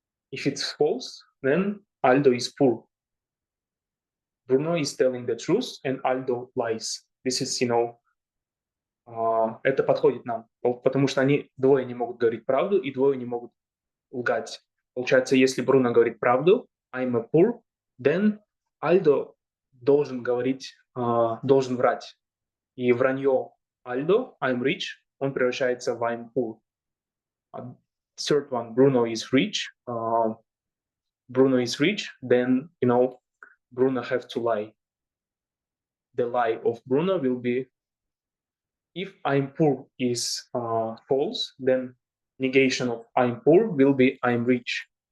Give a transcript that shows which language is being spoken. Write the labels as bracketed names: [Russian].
[English] If it's false, then Aldo is poor. Bruno is telling the truth, and Aldo lies. This is, you know, [Russian] это подходит нам, потому что они двое не могут говорить правду, и двое не могут лгать. Получается, если Бруно говорит правду, [English] I'm a poor, then [Russian] Альдо должен говорить, должен врать. И вранье Альдо, [English] I'm rich, [Russian] он превращается в [English] I'm poor. Third one, Bruno is rich. Bruno is rich, then, you know, Bruno have to lie. The lie of Bruno will be, if I'm poor is false, then negation of I'm poor will be I'm rich.